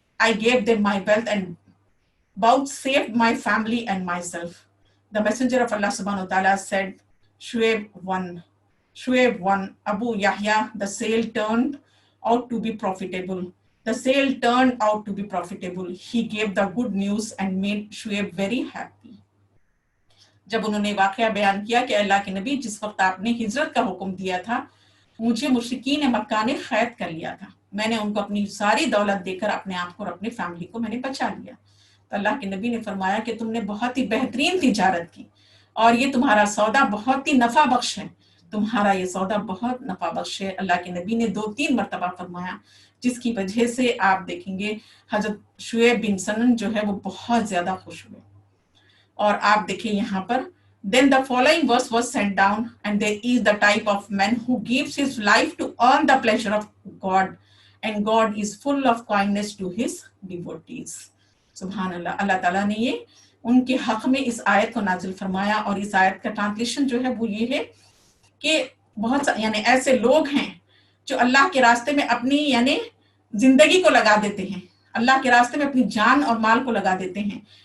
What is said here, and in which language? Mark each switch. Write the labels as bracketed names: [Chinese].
[English] I gave them my wealth and vouchsafed my family and myself. The Messenger of Allah subhanahu wa ta'ala said, Shuaib won. Shuaib won. Abu Yahya, the sale turned out to be profitable. The sale turned out to be profitable. He gave the good news and made Shuaib very happy. [Hindi] जब उन्होंने वाकया बयान किया कि अल्लाह के नबी, जिस वक्त आपने हिजरत का हुक्म दिया था, मुझे मुशरिकीन मक्का ने कैद कर लिया था। मैंने उनको अपनी सारी दौलत देकर अपने आप को और अपनी फैमिली को मैंने बचा लिया। तो अल्लाह के नबी ने फरमाया कि तुमने बहुत ही बेहतरीन तिजारत की और ये तुम्हारा सौदा बहुत ही नफा बख्श है, तुम्हारा ये सौदा बहुत नफा बख्श है। अल्लाह के नबी ने 2-3 मरतबा फरमाया, जिसकी वजह से आप देखेंगे हजरत शुएब बिन सनन जो है वो बहुत ज्यादा खुश हुए। और आप देखिए यहाँ पर, [English] then the following verse was sent down, and there is the type of man who gives his life to earn the pleasure of God, and God is full of kindness to his devotees. [Hindi] सुभान अल्लाह। अल्लाह ताला ने ये उनके हक में इस आयत को नाजिल फरमाया और इस आयत का ट्रांसलेशन जो है वो ये है कि बहुत यानी ऐसे लोग हैं जो अल्लाह के रास्ते में अपनी यानी जिंदगी को लगा देते हैं, अल्लाह के रास्ते में अपनी जान और माल को लगा देते हैं।